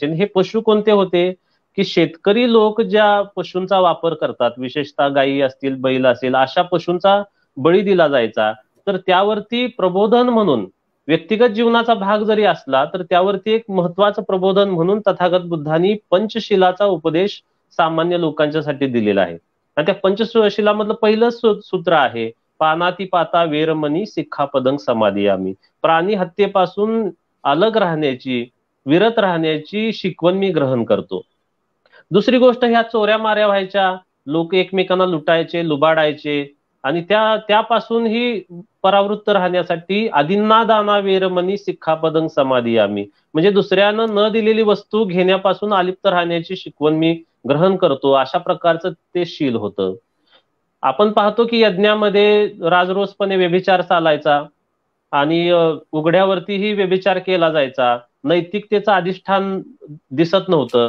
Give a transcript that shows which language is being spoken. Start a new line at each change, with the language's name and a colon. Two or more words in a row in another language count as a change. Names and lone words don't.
Marathi: आणि हे पशु कोणते होते की शेतकरी लोक ज्या पशूंचा वापर करतात, विशेषतः गायी असतील, बैल असेल, अशा पशूंचा बळी दिला जायचा. तर त्यावरती प्रबोधन म्हणून, व्यक्तिगत जीवनाचा भाग जरी असला तर त्यावरती एक महत्वाचं प्रबोधन म्हणून तथागत बुद्धांनी पंचशिलाचा उपदेश सामान्य लोकांच्यासाठी दिलेला आहे. आणि त्या पंचशिलामधलं पहिलं सूत्र आहे,
Pali: पानातिपाता वेरमणी सिक्खापदं समादियामी.
Marathi: प्राणी हत्येपासून अलग राहण्याची, विरत राहण्याची शिकवण मी ग्रहण करतो. दुसरी गोष्ट, ह्या चोऱ्या माऱ्या व्हायच्या, लोक एकमेकांना लुटायचे, लुबाडायचे, आणि त्यापासूनही परावृत्त राहण्यासाठी
Pali: अदिन्ना दाना वेरमणी सिक्खापदं समादियामी,
Marathi: म्हणजे दुसऱ्यानं न दिलेली वस्तू घेण्यापासून अलिप्त राहण्याची शिकवण मी ग्रहण करतो. अशा प्रकारचं ते शील होतं. आपण पाहतो की यज्ञामध्ये राजरोसपणे व्यभिचार चालायचा आणि उघड्यावरतीही व्यभिचार केला जायचा. नैतिकतेचं अधिष्ठान दिसत नव्हतं.